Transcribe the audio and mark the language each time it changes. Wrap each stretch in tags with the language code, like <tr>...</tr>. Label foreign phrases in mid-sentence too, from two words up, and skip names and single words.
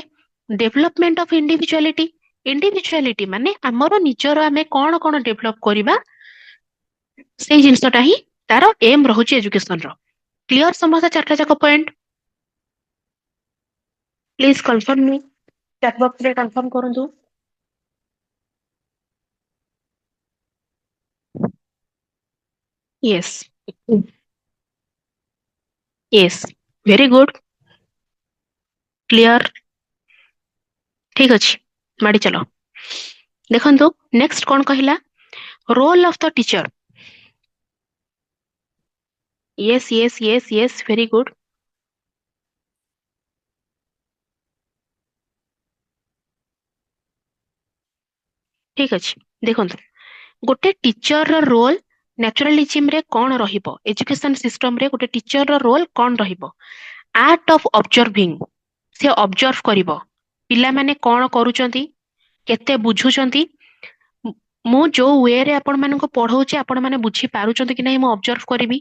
<en>development of individuality,</en> <or>ଇଣ୍ଡିଭିଜୁଆଲିଟି ମାନେ ଆମର ନିଜର ଆମେ କଣ କଣ ଡେଭଲପ କରିବା, ସେଇ ଜିନିଷଟା ହିଁ ତାର ଏମ୍ ରହୁଛି ଏଜୁକେସନର। କ୍ଲିୟର ସମସ୍ତେ ଚାରିଟା ଯାକ ପଏଣ୍ଟ?</or> <en>please confirm me, chat boxre confirm</en> <or>କରନ୍ତୁ।</or> <en>Yes. Yes. Very good. Clear.</en> <or>ଠିକ ଅଛି, ମାଡି ଚାଲ। ଦେଖନ୍ତୁ ନେକ୍ସଟ କଣ କହିଲା,</or> <en>role of the teacher. Yes, yes, yes, yes, very good.</en> <or>ଠିକ ଅଛି, ଦେଖନ୍ତୁ ଗୋଟେ</or> <en>teacherr role</en> <or>ନ୍ୟାଚୁରାଲିଜିମରେ କଣ ରହିବ,</or> <en>education systemre</en> <or>ଗୋଟେ</or> <en>teacherr role</en> <or>କଣ ରହିବ।</or> <en>art of observing,</en> <or>ସେ ଅବଜର୍ଭ କରିବ ପିଲାମାନେ କଣ କରୁଛନ୍ତି, କେତେ ବୁଝୁଛନ୍ତି, ମୁଁ ଯୋଉ ୱେରେ ଆପଣ ମାନଙ୍କୁ ପଢଉଛି ଆପଣ ମାନେ ବୁଝି ପାରୁଛନ୍ତି କି ନାହିଁ ମୁଁ ଅବଜର୍ଭ କରିବି।</or>